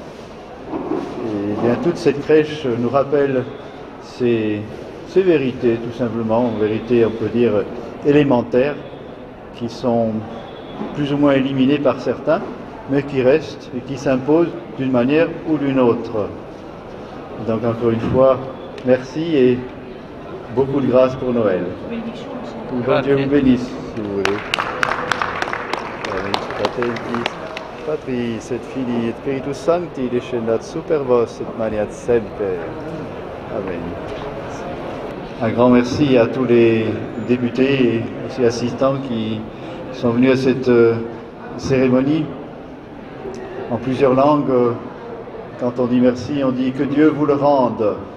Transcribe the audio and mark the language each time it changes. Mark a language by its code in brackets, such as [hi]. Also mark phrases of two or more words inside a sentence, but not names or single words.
[fr] Et bien toute cette crèche nous rappelle ces vérités, tout simplement, vérités on peut dire élémentaires, qui sont plus ou moins éliminées par certains, mais qui restent et qui s'imposent d'une manière ou d'une autre. Donc encore une fois, merci et beaucoup de grâce pour Noël. Que Dieu vous bénisse, si vous voulez. [la] Patris et Filii et Spiritus Sancti, descendat super vos et maniat semper. [fr] Amen. Un grand merci à tous les députés et aussi assistants qui sont venus à cette cérémonie en plusieurs langues. Quand on dit merci, on dit que Dieu vous le rende.